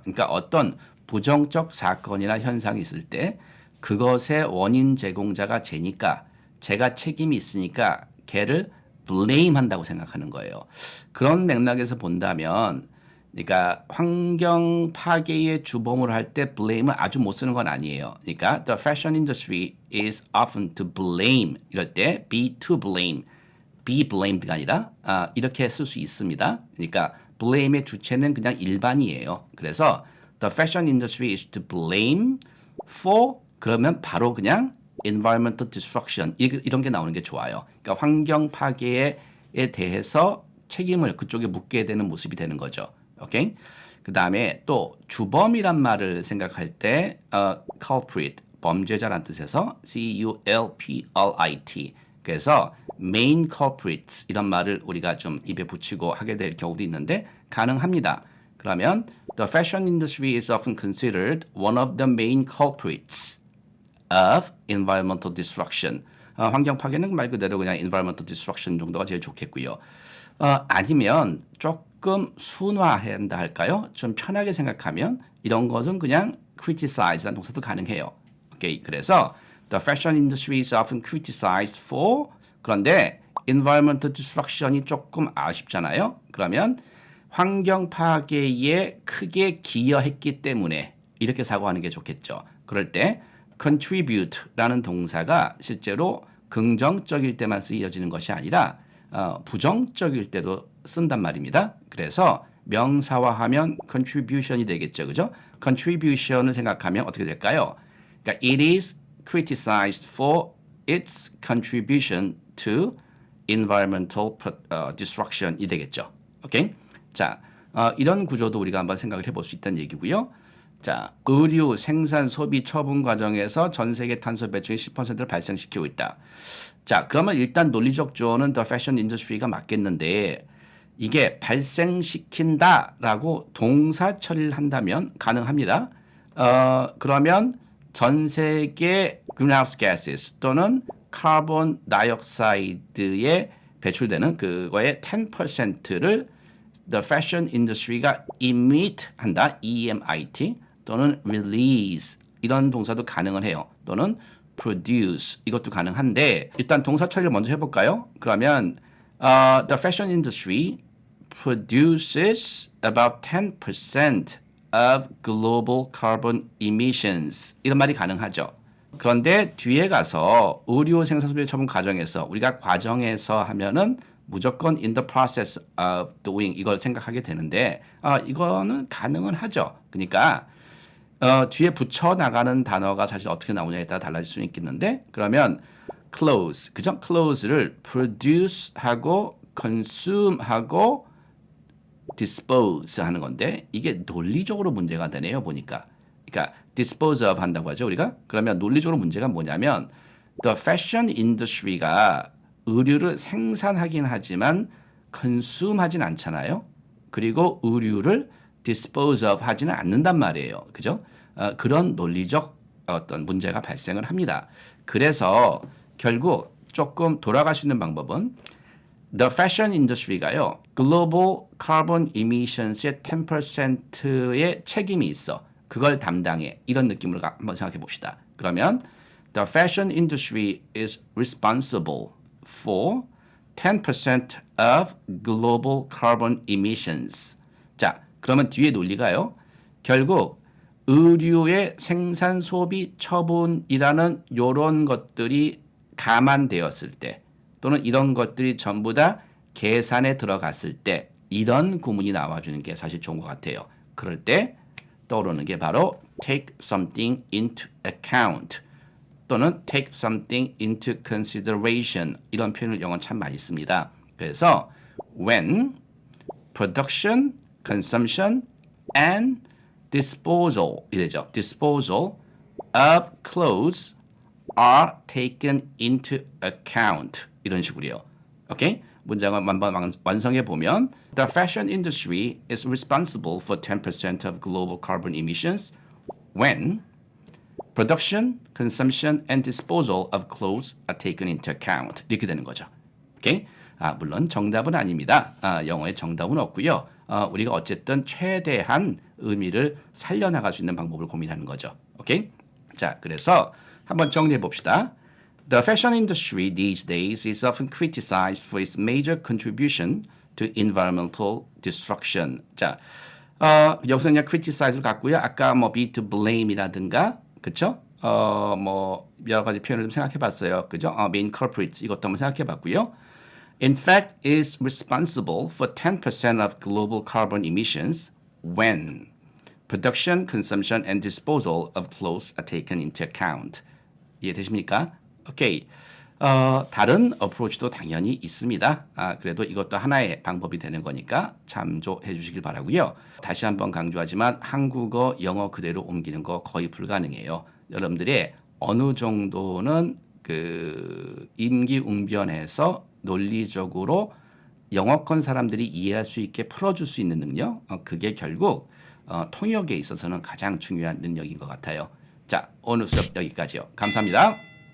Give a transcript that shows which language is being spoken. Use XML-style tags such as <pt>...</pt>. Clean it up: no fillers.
<ko>그러니까 어떤 부정적 사건이나 현상이 있을 때 그것의 원인 제공자가 쟤니까 제가 책임이 있으니까 걔를 blame 한다고 생각하는 거예요. 그런 맥락에서 본다면 그러니까 환경 파괴의 주범으로 할 때 blame을 아주 못 쓰는 건 아니에요. 그러니까</ko> <en>the fashion industry is often to blame</en> <ko>이럴 때</ko> <en>be to blame, be blamed가</en> <ko>아니라 이렇게 쓸 수 있습니다. 그러니까 blame의 주체는 그냥 일반이에요. 그래서</ko> <en>the fashion industry is to blame for</en> <ko>그러면 바로 그냥</ko> <en>environmental destruction</en> <ko>이런 게 나오는 게 좋아요. 그러니까 환경 파괴에 대해서 책임을 그쪽에 묻게 되는 모습이 되는 거죠. 오케이? 그 다음에 또 주범이란 말을 생각할 때 culprit, 범죄자란 뜻에서 culprit 그래서 main culprits 이런 말을 우리가 좀 입에 붙이고 하게 될 경우도 있는데 가능합니다. 그러면</ko> <en>the fashion industry is often considered one of the main culprits of environmental destruction.</en> <ko>환경 파괴는 말 그대로 그냥</ko> <en>environmental destruction</en> <ko>정도가 제일 좋겠고요. 아니면 조금 순화해야 한다 할까요? 좀 편하게 생각하면 이런 것은 그냥 criticize라는 동사도 가능해요. 오케이. 그래서</ko> <en>the fashion industry is often criticized for</en> <ko>그런데</ko> <en>environmental destruction이</en> <ko>조금 아쉽잖아요. 그러면 환경 파괴에 크게 기여했기 때문에 이렇게 사고하는 게 좋겠죠. 그럴 때 contribute라는 동사가 실제로 긍정적일 때만 쓰여지는 것이 아니라 부정적일 때도 쓴단 말입니다. 그래서 명사화하면 contribution이 되겠죠. 그죠? contribution을 생각하면 어떻게 될까요? 그러니까</ko> <en>it is criticized for its contribution to environmental destruction이</en> <ko>되겠죠. 오케이? 자, 이런 구조도 우리가 한번 생각을 해볼 수 있다는 얘기고요. 자, 의류, 생산, 소비, 처분 과정에서 전 세계 탄소 배출의 10%를 발생시키고 있다. 자, 그러면 일단 논리적 조언은 the fashion industry가 맞겠는데 이게 발생시킨다라고 동사 처리를 한다면 가능합니다. 그러면 전 세계 greenhouse gases 또는 카본 다이옥사이드에 배출되는 그거의 10%를 the fashion industry가 emit 한다. EMIT 또는 release 이런 동사도 가능은 해요. 또는 produce 이것도 가능한데 일단 동사 처리를 먼저 해볼까요? 그러면</ko> <en>the fashion industry produces about 10% of global carbon emissions</en> <ko>이런 말이 가능하죠. 그런데 뒤에 가서 의료 생산 소비 처분 과정에서 우리가 과정에서 하면은 무조건</ko> <en>in the process of doing</en> <ko>이걸 생각하게 되는데 이거는 가능은 하죠. 그러니까 뒤에 붙여 나가는 단어가 사실 어떻게 나오냐에 따라 달라질 수는 있겠는데 그러면 close, 그죠? close를 produce 하고 consume 하고 dispose 하는 건데 이게 논리적으로 문제가 되네요, 보니까. 그러니까 dispose of 한다고 하죠, 우리가. 그러면 논리적으로 문제가 뭐냐면 the fashion industry가 의류를 생산하긴 하지만 consume 하진 않잖아요. 그리고 의류를 dispose of 하지는 않는단 말이에요. 그죠? 그런 논리적 어떤 문제가 발생을 합니다. 그래서 결국 조금 돌아갈 수 있는 방법은 The fashion industry가요.</ko> <en>global carbon emissions</en> <ko>의 10%의 책임이 있어. 그걸 담당해. 이런 느낌으로 한번 생각해 봅시다. 그러면</ko> <en>The fashion industry is responsible for 10% of global carbon emissions.</en> <ko>자, 그러면 뒤에 논리가요. 결국 의류의 생산, 소비, 처분이라는 이런 것들이 감안되었을 때 또는 이런 것들이 전부 다 계산에 들어갔을 때 이런 구문이 나와주는 게 사실 좋은 것 같아요. 그럴 때 떠오르는 게 바로</ko> <en>take something into account</en> <ko>또는</ko> <en>take something into consideration</en> <ko>이런 표현을 영어는 참 많이 씁니다. 그래서</ko> <en>when production, consumption, and disposal</en> <ko>이래죠.</ko> <en>disposal of clothes are taken into account 이런 식으로요.</en> <ko>오케이?</ko> <en>문장을 한번 완성해 보면 The fashion industry is responsible for 10% of global carbon emissions when production, consumption, and disposal of clothes are taken into account.</en> <ko>이렇게 되는 거죠. 오케이? 물론 정답은 아닙니다. 영어에 정답은 없고요. 우리가 어쨌든 최대한 의미를 살려나갈 수 있는 방법을 고민하는 거죠. 오케이? 자, 그래서 한번 정리해 봅시다.</ko> <en>The fashion industry these days is often criticized for its major contribution to environmental destruction.</en> <ko>자, 여기서 그냥 criticize를 갖고요. 아까 뭐</ko> <en>be to blame</en> <ko>이라든가, 그쵸? 뭐 여러 가지 표현을 좀 생각해 봤어요. 그죠? main culprits 이것도 한번 생각해 봤고요.</ko> <en>In fact, is responsible for 10% of global carbon emissions when production, consumption, and disposal of clothes are taken into account.</en> <ko>이해되십니까? 오케이. 다른 어프로치도 당연히 있습니다. 그래도 이것도 하나의 방법이 되는 거니까 참조해 주시길 바라고요. 다시 한번 강조하지만 한국어, 영어 그대로 옮기는 거 거의 불가능해요. 여러분들의 어느 정도는 그 임기응변해서 논리적으로 영어권 사람들이 이해할 수 있게 풀어줄 수 있는 능력, 그게 결국 통역에 있어서는 가장 중요한 능력인 것 같아요. 자, 오늘 수업 여기까지요. 감사합니다.</ko>